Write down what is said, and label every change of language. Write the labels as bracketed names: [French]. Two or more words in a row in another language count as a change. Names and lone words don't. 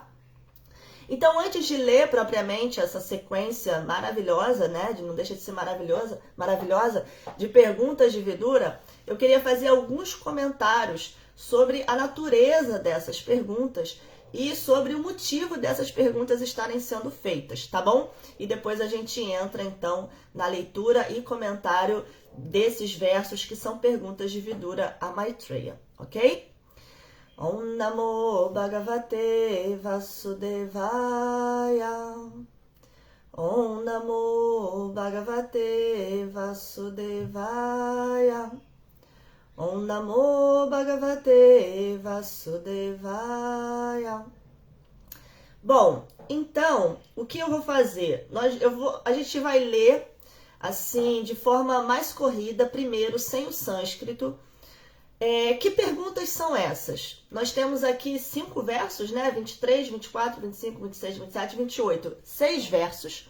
[Portuguese] Então, antes de ler propriamente essa sequência maravilhosa, né, não deixa de ser maravilhosa, de perguntas de Vidura, eu queria fazer alguns comentários sobre a natureza dessas perguntas e sobre o motivo dessas perguntas estarem sendo feitas, tá bom? E depois a gente entra, então, na leitura e comentário desses versos que são perguntas de Vidura a Maitreya, ok? [Sanskrit] Om Namo Bhagavate Vasudevaya. Om Namo Bhagavate Vasudevaya. Om Namo Bhagavate Vasudevaya. [Portuguese] Bom, então, o que eu vou fazer? A gente vai ler, assim, de forma mais corrida, primeiro, sem o sânscrito. Que perguntas são essas? Nós temos aqui 5 versos, né? 23, 24, 25, 26, 27, 28. 6 versos.